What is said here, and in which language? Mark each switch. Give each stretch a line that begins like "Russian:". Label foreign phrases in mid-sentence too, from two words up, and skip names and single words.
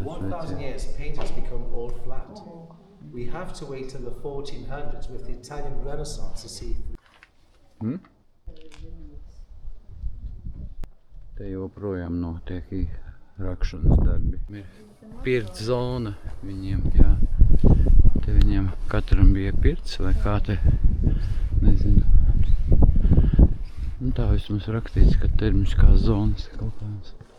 English: 1,000 years, paintings become all flat. We have to wait till the 1400s with the Italian Renaissance to see.
Latvian: Te joprojām notiek rakšanas darbi. Ir pirts zona viņiem, jā. Te viņiem katram bija pirts vai kā te, nezinu. Nu, tā vismaz rakstīts, ka termiskās zonas kaut kādas.